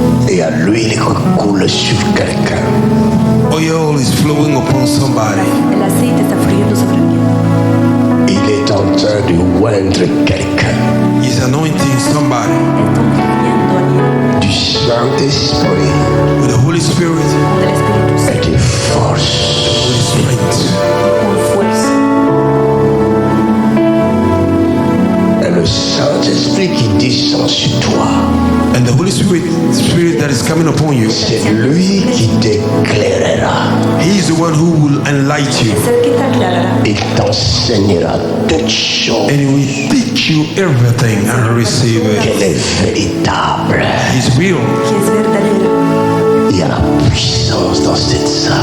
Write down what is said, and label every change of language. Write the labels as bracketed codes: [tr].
[fr] Et à l'huile qui coule sur quelqu'un. [en] Oil is flowing upon somebody. [es] El aceite está fluyendo sobre mí. [fr] Il est en train de oindre quelqu'un [en] He's anointing somebody [es] Está ungiendo [fr] du Saint-Esprit [en] with the Holy Spirit [es] del Espíritu [fr] et [es] Santo [fr] de force. [en] with strength. [es] con fuerza. [fr] Et le Saint-Esprit qui descend sur toi, [en] And the Holy Spirit that is coming upon you, [fr] c'est lui qui t'éclairera. [en] He is the one who will enlighten you. [es] Es el que te aclarará [fr] Il t'enseignera toutes choses. [en] And He will teach you everything and receive it. [fr] Qu'elle est véritable. [en] He's real. [es] que es verdadero. [fr] Il y a la puissance dans cette salle.